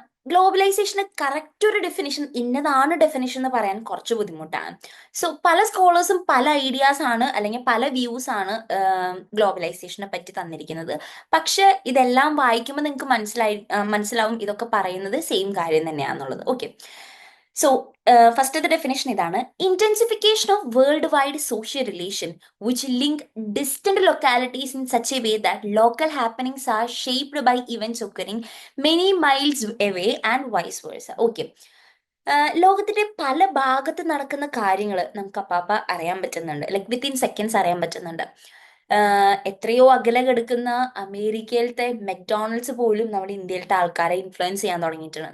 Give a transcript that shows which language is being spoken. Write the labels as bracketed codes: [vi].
[ml] ഗ്ലോബലൈസേഷന് correct ഒരു definition, ഇന്നതാണ് definition എന്ന് പറയാൻ കുറച്ച് ബുദ്ധിമുട്ടാണ്. സോ പല സ്കോളേഴ്സും പല ഐഡിയാസ് ആണ് അല്ലെങ്കിൽ പല വ്യൂസ് ആണ് ഗ്ലോബലൈസേഷനെ പറ്റി തന്നിരിക്കുന്നത്. പക്ഷെ ഇതെല്ലാം വായിക്കുമ്പോൾ നിങ്ങൾക്ക് മനസ്സിലാവും ഇതൊക്കെ പറയുന്നത് സെയിം കാര്യം തന്നെയാണെന്നുള്ളത്. ഓക്കെ, സോ ഫസ്റ്റത്തെ ഡെഫിനേഷൻ ഇതാണ്: [en] Intensification of world wide social relation which link distant localities in such a way that local happenings are shaped by events occurring many miles away and vice versa. [ml] Okay, ലോകത്തിന്റെ പല ഭാഗത്ത് നടക്കുന്ന കാര്യങ്ങൾ നമുക്ക് അപ്പാപ്പ അറിയാൻ പറ്റുന്നുണ്ട്. ലൈക്ക് വിത്തിൻ സെക്കൻഡ്സ് അറിയാൻ പറ്റുന്നുണ്ട്. എത്രയോ അകലെ കിടക്കുന്ന അമേരിക്കയിലത്തെ മെക്ഡോണൽഡ്സ് പോലും നമ്മുടെ ഇന്ത്യയിലത്തെ ആൾക്കാരെ ഇൻഫ്ലുവൻസ് ചെയ്യാൻ തുടങ്ങിയിട്ടുണ്ട്.